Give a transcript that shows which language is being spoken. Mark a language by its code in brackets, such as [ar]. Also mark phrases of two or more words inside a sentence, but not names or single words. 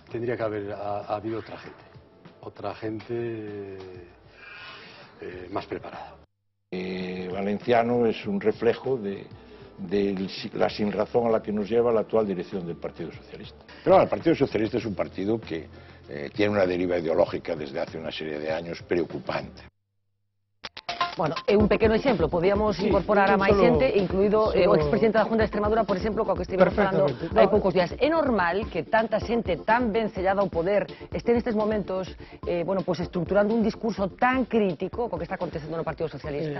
[es] Tendría que haber habido otra gente más preparada. Valenciano es un reflejo de la sinrazón a la que nos lleva la actual dirección del Partido Socialista. Pero el Partido Socialista es un partido que tiene una deriva ideológica desde hace una serie de años preocupante. [gl] Bueno, un pequeno exemplo, podíamos incorporar a máis xente, incluído o expresidente da Junta de Extremadura, por exemplo, co que estivemos falando hai poucos días. É normal que tanta xente tan vencellada ao poder este nestes momentos estructurando un discurso tan crítico co que está acontecendo no Partido Socialista?